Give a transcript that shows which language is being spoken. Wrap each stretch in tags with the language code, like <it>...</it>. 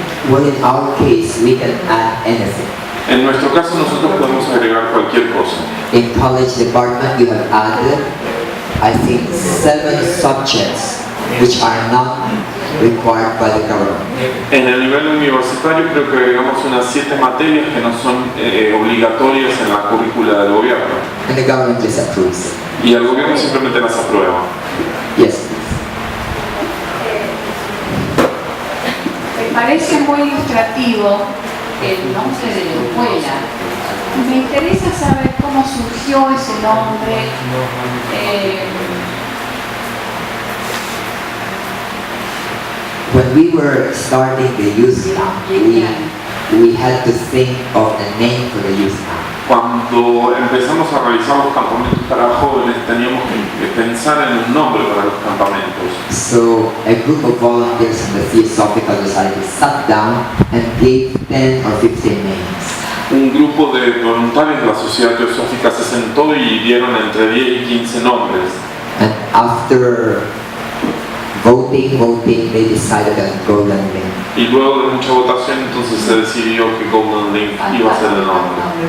<en>Well, in our case, we can add anything.</en> <es>En nuestro caso nosotros podemos agregar cualquier cosa.</es> <en>In college department, we have added, I think, 7 subjects which are not required by the government.</en> <es>En el nivel universitario creo que agregamos unas 7 materias que no son obligatorias en la currícula del gobierno.</es> <en>And the government just approves it.</en> <es>Y el gobierno simplemente las aprueba.</es> <en>Yes.</en> <es>Me parece muy ilustrativo el nombre de la escuela. Me interesa saber cómo surgió ese nombre.</es> <en>When we were starting the youth camp, we had to think of a name for the youth camp.</en> <es>Cuando empezamos a realizar los campamentos para jóvenes teníamos que pensar en un nombre para los campamentos.</es> <en>So a group of volunteers in the Theosophical Society sat down and gave 10 or 15 names.</en> <es>Un grupo de voluntarios de la Sociedad Teosófica se sentó y dieron entre 10 y 15 nombres.</es> <en>And after voting, they decided that Golden Link.</en> <es>Y luego de mucha votación entonces se decidió que Golden Link iba a ser el nombre.</es>